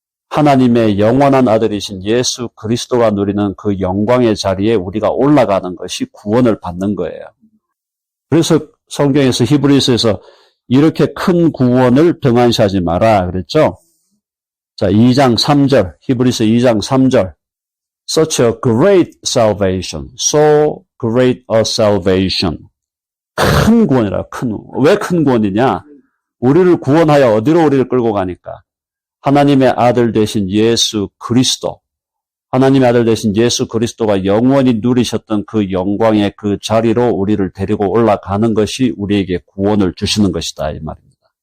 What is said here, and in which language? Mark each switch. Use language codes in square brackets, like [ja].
[ko] 하나님의 영원한 아들이신 예수 그리스도가 누리는 그 영광의 자리에 우리가 올라가는 것이 구원을 받는 거예요. 그래서 성경에서 히브리서에서 이렇게 큰 구원을 등한시하지 마라 그랬죠? 자, 2장 3절, 히브리서 2장 3절. [en] Such a great salvation, so great a salvation. [ko] 큰 구원이라, 왜 큰 구원이냐? 우리를 구원하여 어디로 우리를 끌고 가니까? 하나님의 아들 되신 예수 그리스도, 하나님의 아들 되신 예수 그리스도가 영원히 누리셨던 그 영광의 그 자리로 우리를 데리고 올라가는 것이 우리에게 구원을 주시는 것이다 이 말입니다.